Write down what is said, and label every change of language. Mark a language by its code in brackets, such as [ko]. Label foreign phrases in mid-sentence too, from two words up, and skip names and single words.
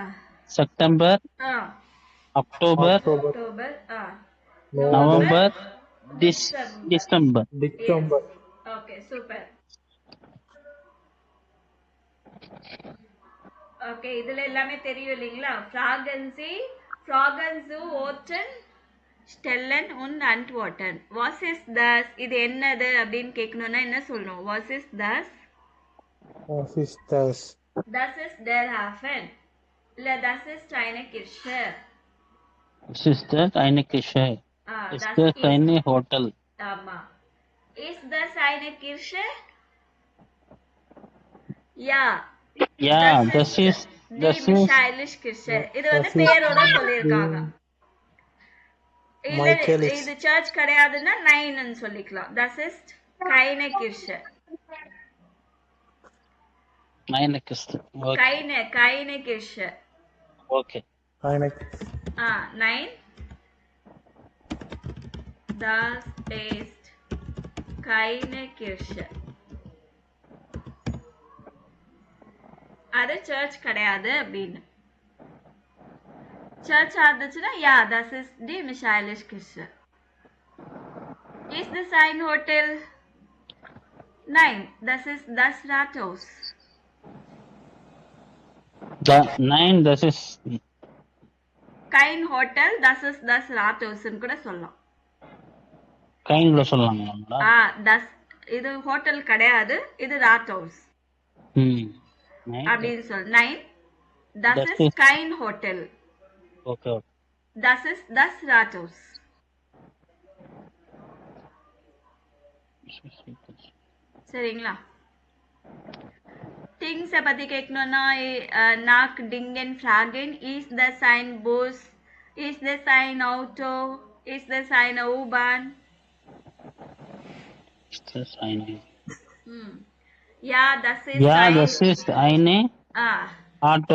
[ta] செப்டம்பர், ah, அக்டோபர், அக்டோபர் October, நவம்பர், December. டிசம்பர். டிசம்பர் [en] Okay, super. Okay, [ta] இதுல எல்லாமே தெரியும் இல்லைங்களா? [de] Fraganzu, Oten, Stellen und Antworten. Was ist das? [ta] இது என்னது அப்படின்னு கேட்கணும்னா என்ன சொல்லணும்? [de] Was ist das? [ta] ஆஃபீஸ் [de] Das ist der Hafen. இல்ல das ist eine Kirche. Es ist eine Küche. Es Das ist ist, ein Hotel. ஆமா. Ist das eine Kirche? Ja. Ja, das Die ist Michaelis Kirche. [ta] இது வந்து பேரோட சொல்லியிருக்காங்க. இல்ல Michaelis. இது சர்ச் கிடையாதுன்னா நைன்னு சொல்லிக்கலாம். [de] Das ist keine Kirche. eine Küste. Okay. Keine Kirche. Okay. Nein. Das ist keine Kirche. [ta] அது சர்ச் கிடையாது அப்படின்னு. சர்ச் ஆச்சுன்னா [de] ja, das ist die Michaelis Kirche. Ist das ein Hotel? Nein, das ist das Rathaus. Nein, das ist Kein Hotel, das ist das Rathaus [ta] ன்னு கூட சொல்லலாம். கைன்ல சொல்லலாங்களா? das இது ஹோட்டல் கிடையாது, இது Rathaus. அப்படின்னு சொல்லு. [de] Nein, das ist kein Hotel. Okay. Das ist das Rathaus. [ta] சரிங்களா? Things பத்தி கேட்கணும்னா [de] nach Dingen fragen. Ist das ein Bus? Ist das ein Auto? Ist das eine U-Bahn? Ist das eine? Ja, das ist Ja, ein das ist eine Auto.